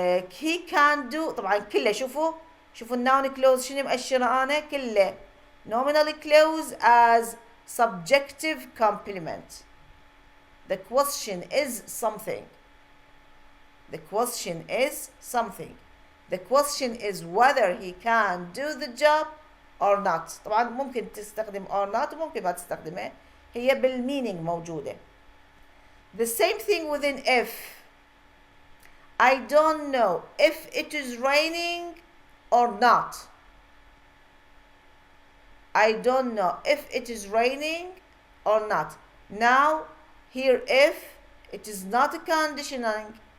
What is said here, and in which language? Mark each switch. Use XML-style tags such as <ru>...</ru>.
<en>he can do</en> <ar>طبعا كله شوفوا الnoun clause شنو مأشرة أنا كله nominal clause as subjective complement.</ar> <en>The question is something. The question is something. The question is whether he can do the job or not.</en> <ar>طبعا ممكن تستخدم</ar> <en>or not</en> <ar>وممكن ما تستخدمه هي بالmeaning موجودة.</ar> <en>The same thing within if. I don't know if it is raining or not. I don't know if it is raining or not. Now here if it is not a conditional.</en>